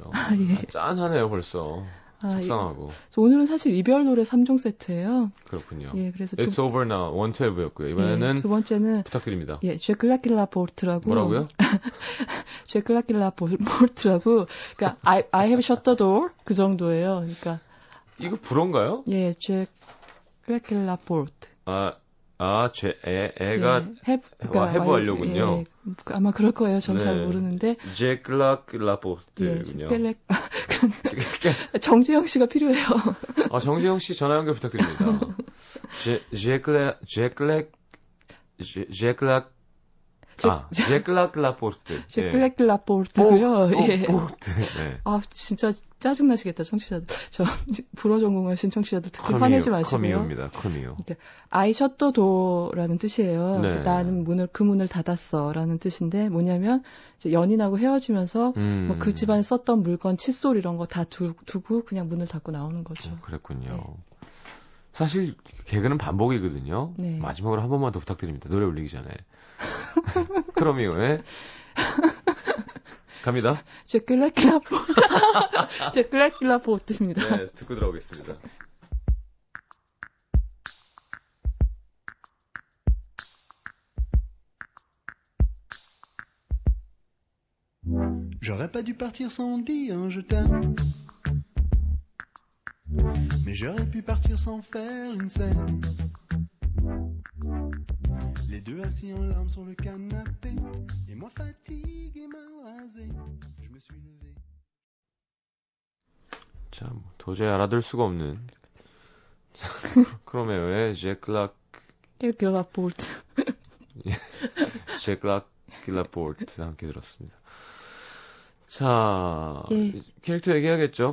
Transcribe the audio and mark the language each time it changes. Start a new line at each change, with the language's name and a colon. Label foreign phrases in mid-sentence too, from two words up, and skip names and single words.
Korean: 예. 짠하네요, 벌써. 속상하고. 예. 오늘은 사실 이별 노래 3종 세트예요. 그렇군요. 예, 그래서 It's Over Now 112였고요. 이번에는 예, 두 번째는 부탁드립니다. 예, 제클라킬라 포르트라고. 뭐라고요? 제클라킬라 포르트라고. 그러니까
English: I have shut the door
Korean: 그 정도예요. 그러니까 이거 불어인가요? 예, 제클라킬라 포르트. 애가 그러니까 해부하려군요. 예, 아마 그럴 거예요. 전 잘 모르는데. 제클라포트군요. 정재영 씨가 필요해요. 정재영 씨 전화 연결 부탁드립니다. 제클라포트. 제클라포르트고요. 예. 포르트. 네. 아, 진짜 짜증나시겠다, 청취자들. 저 불어 전공하신 청취자들 특히 화내지 마시고요. 커미오입니다. 커미오.
English: I shut the door
Korean: 라는 뜻이에요. 네. 나는 그 문을 닫았어라는 뜻인데 뭐냐면 이제 연인하고 헤어지면서 뭐 그 집안에 썼던 물건, 칫솔 이런 거 다 두고 그냥 문을 닫고 나오는 거죠. 그랬군요. 네. 사실 개그는 반복이거든요. 네. 마지막으로 한 번만 더 부탁드립니다. 노래 올리기 전에. 크로미오의 갑니다. 제클라킬라 포트입니다. 네, 듣고 들어오겠습니다.
French: J'aurais pas dû partir sans dire je t'aime. Mais j'aurais pu partir sans faire une scène. Les deux assis en larmes sur le canapé. Et moi fatigué, mal rasé. Je me suis levé.
Korean: 자, 도저히 알아들 수가 없는 크로메오의 제클라킬라 포르트. 제클라킬라포르트 함께 들었습니다. 자, 캐릭터 얘기하겠죠.